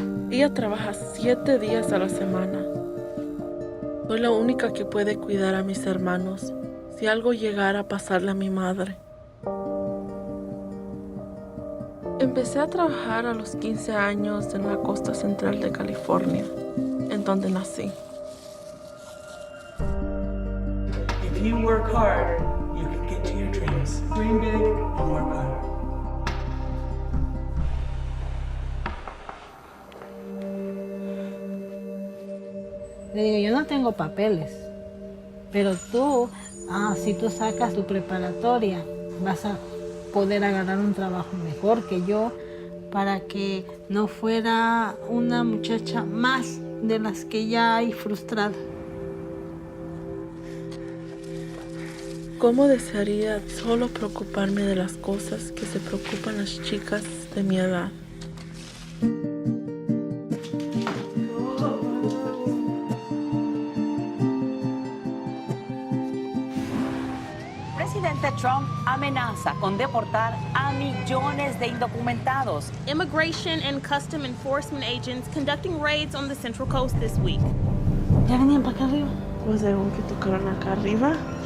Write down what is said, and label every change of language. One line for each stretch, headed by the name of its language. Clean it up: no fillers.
Spanish: Ella trabaja 7 días a la semana. Soy la única que puede cuidar a mis hermanos si algo llegara a pasarle a mi madre. Empecé a trabajar a los 15 años en la costa central de California, en donde nací.
English: If you work hard, you can get to your dreams. Dream big and work hard.
Spanish: Le digo, yo no tengo papeles, pero tú, si tú sacas tu preparatoria, vas a poder agarrar un trabajo mejor que yo para que no fuera una muchacha más de las que ya hay frustrada. ¿Cómo desearía solo preocuparme de las cosas que se preocupan las chicas de mi edad? Presidente Trump amenaza con deportar a millones de indocumentados.
English: Immigration and Custom Enforcement agents conducting raids on the Central Coast this week.
Spanish: ¿Ya venían para acá arriba? Pues según que tocaron acá arriba.